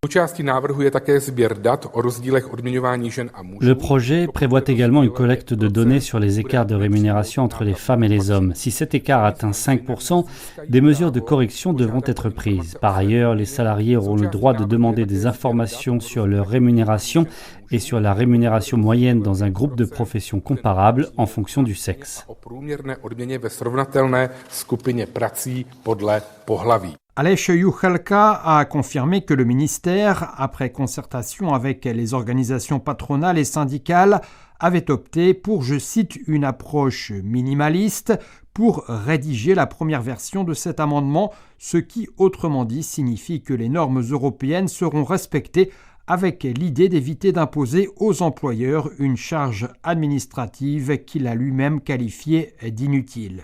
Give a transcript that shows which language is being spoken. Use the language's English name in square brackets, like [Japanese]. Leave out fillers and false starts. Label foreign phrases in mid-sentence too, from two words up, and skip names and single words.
[French] Le projet prévoit également une collecte de données sur les écarts de rémunération entre les femmes et les hommes. Si cet écart atteint 5%, des mesures de correction devront être prises. Par ailleurs, les salariés auront le droit de demander des informations sur leur rémunération et sur la rémunération moyenne dans un groupe de professions comparables en fonction du sexe. Aleš Juchelka a confirmé que le ministère, après concertation avec les organisations patronales et syndicales, avait opté pour, je cite, une approche minimaliste pour rédiger la première version de cet amendement, ce qui, autrement dit, signifie que les normes européennes seront respectées avec l'idée d'éviter d'imposer aux employeurs une charge administrative qu'il a lui-même qualifiée d'inutile.